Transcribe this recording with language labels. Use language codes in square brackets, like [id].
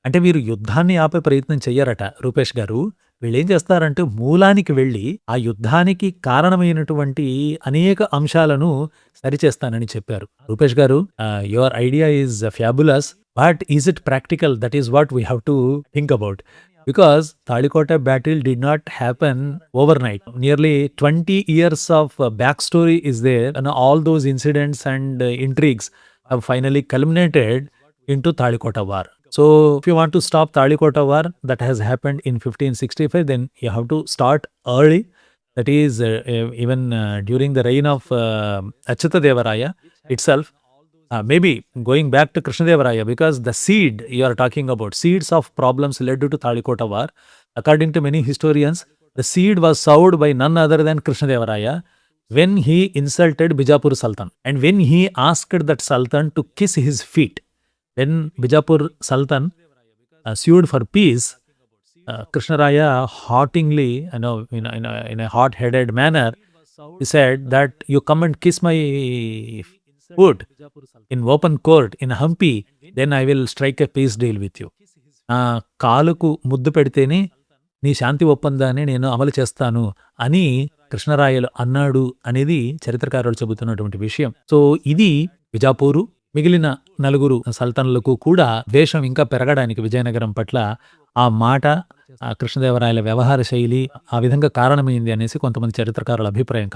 [te] అంటే వీరు యుద్ధాన్ని ఆపే ప్రయత్నం చెయ్యరట రూపేష్ గారు. వీళ్ళేం చేస్తారంటే మూలానికి వెళ్ళి ఆ యుద్ధానికి కారణమైనటువంటి అనేక అంశాలను సరిచేస్తానని చెప్పారు. [en] Rupesh garu, your idea is fabulous, but is it practical? That is what we have to think about. Because Talikota battle did not happen overnight. Nearly 20 years of backstory is there, and all those incidents and intrigues have finally culminated into Talikota war. So, if you want to stop Talikota war that has happened in 1565, then you have to start early. That is, even during the reign of Achyutadevaraya itself. Maybe going back to Krishnadevaraya, because the seed you are talking about, seeds of problems led to Talikota war. According to many historians, the seed was sowed by none other than Krishnadevaraya when he insulted Bijapur Sultan, and when he asked that Sultan to kiss his feet. When Bijapur Sultan sued for peace, Krishnaraya haughtily, in a hot-headed manner, he said that you come and kiss my foot in open court in Hampi, then I will strike a peace deal with you. [te] కాలుకు ముద్దు పెడితేనే నీ శాంతి ఒప్పందాన్ని నేను అమలు చేస్తాను అని కృష్ణరాయలు అన్నాడు అనేది చరిత్రకారులు చెబుతున్నటువంటి విషయం. సో ఇది విజాపూరు, మిగిలిన 4 సల్తన్లకు కూడా ద్వేషం ఇంకా పెరగడానికి విజయనగరం పట్ల ఆ మాట, ఆ కృష్ణదేవరాయల వ్యవహార శైలి ఆ విధంగా కారణమైంది అనేసి కొంతమంది చరిత్రకారుల అభిప్రాయం.